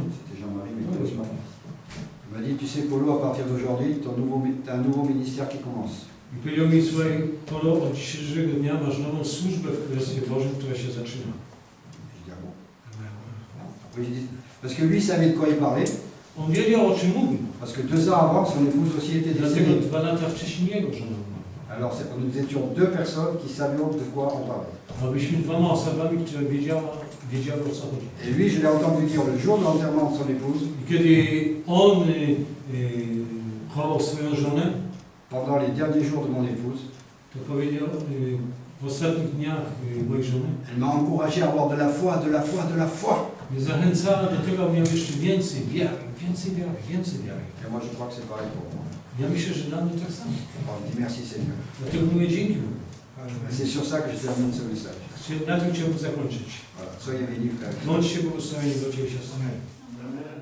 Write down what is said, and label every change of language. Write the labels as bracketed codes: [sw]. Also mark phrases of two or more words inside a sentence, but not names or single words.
[fr] c'était Jean-Marie, mais pas Osman. Il m'a dit, tu sais, Polo, à partir d'aujourd'hui, tu as un nouveau ministère qui commence. [pl] I powiedział mi, słuchaj, Polo, od dzisiejszego dnia masz nową służbę w Królestwie Bożym, która się zaczyna. [fr] Je dis, ah bon? Après, j'ai dit, parce que lui savait de quoi il parlait, [pl] On wiedział, o czym mówił. [fr] parce que 2 ans avant, son épouse aussi était [pl] Dlatego [fr] décédée. [pl] 2 lata wcześniej jego żona umarła. [fr] Alors, nous étions 2 personnes qui savions de quoi on parlait. [pl] A byliśmy 2 osobami, które wiedziały, o co chodzi. [fr] Et lui, je l'ai entendu dire le jour de l'enterrement de son épouse, [pl] I kiedy on chował swoją żonę, [fr] pendant les derniers jours de mon épouse, [pl] to powiedział w ostatnich dniach mojej żony, [fr] elle m'a encouragé à avoir de la foi, de la foi, de la foi. [pl] mnie zachęcała do tego, abym miał jeszcze więcej wiary, więcej wiary, więcej wiary. [fr] Et moi, je crois que c'est pareil pour moi. [pl] Ja myślę, że dla mnie tak samo. [fr] Alors, je dis merci Seigneur. [pl] Dlatego mówię dzięki Bogu. [fr] C'est sur ça que je termine ce message. [pl] Na tym chciałbym zakończyć. [fr] Voilà. Soyez bénis, frères. [pl] Bądźcie błogosławieni, bracia i siostry. Amen.